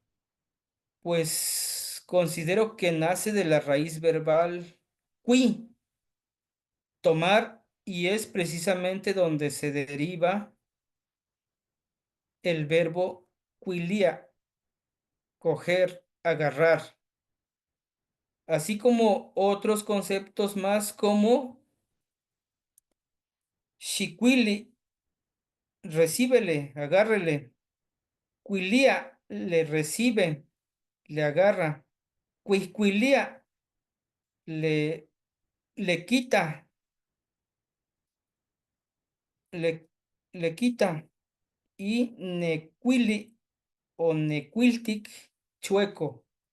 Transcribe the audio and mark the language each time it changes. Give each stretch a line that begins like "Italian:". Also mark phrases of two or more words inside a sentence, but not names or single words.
Spanish: pues considero que nace de la raíz verbal qui, tomar, y es precisamente donde se deriva el verbo quilia, coger, agarrar, así como otros conceptos más como Xicuili, recíbele, agárrele. Cuilía, le recibe, le agarra. Cuiscuilía, le, le quita, le, le quita. Y necuili o nequiltic, chueco.